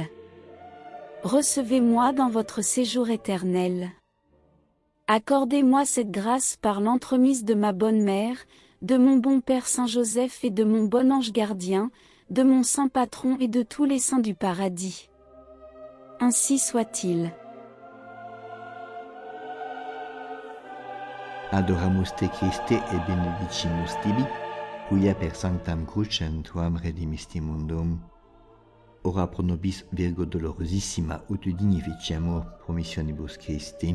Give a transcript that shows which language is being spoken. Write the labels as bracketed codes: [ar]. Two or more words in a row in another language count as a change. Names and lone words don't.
[fr] Recevez-moi dans votre séjour éternel. Accordez-moi cette grâce par l'entremise de ma bonne mère, de mon bon Père Saint-Joseph et de mon bon ange gardien, de mon saint patron et de tous les saints du paradis. Ainsi soit-il. [la] Adoramus te Christe et benedicimus tibi, quia per sanctam crucem tuam redimisti mundum. Ora pro nobis Virgo dolorosissima ut dignificiamur promissionibus Christi.